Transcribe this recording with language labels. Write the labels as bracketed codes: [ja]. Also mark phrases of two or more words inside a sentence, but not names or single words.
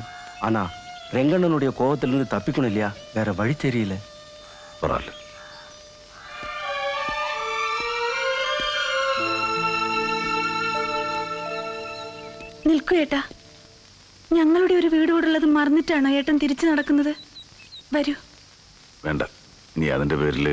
[ta] ஆனா ரெங்கண்ணனுடைய கோபத்திலிருந்து தப்பிக்கணும் இல்லையா? வேற வழி தெரியல. பரவாயில்ல. [ml] നിൽക്കൂ ഏട്ടാ. ഞങ്ങളുടെ ഒരു വീട് കൂടുള്ളത് മറന്നിട്ടാണോ ഏട്ടൻ തിരിച്ചു നടക്കുന്നത്? വരൂ. വേണ്ട, നീ അതിന്റെ പേരില്.